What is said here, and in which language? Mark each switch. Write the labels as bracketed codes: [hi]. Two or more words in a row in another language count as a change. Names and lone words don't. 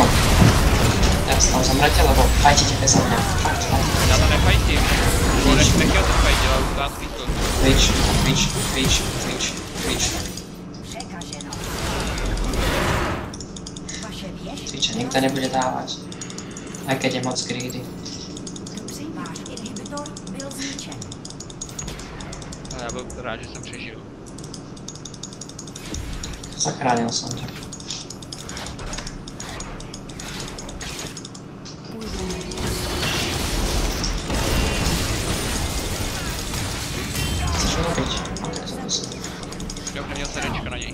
[sk] Teraz tam zomrete, lebo fajtite bez mňa. Fakt. [cs] Já to nefajtím. Nechtěl to fajtit, ale utáhl to. [sk] Twitche nikto nebude dávať. Aj keď je moc greedy. [cs] Ale já byl rád, že jsem přežil. [sk] Zachránil som ťa. Chceš ho dobiť? [cs] No tak zapisím. Jo, neměl srdečko na něj.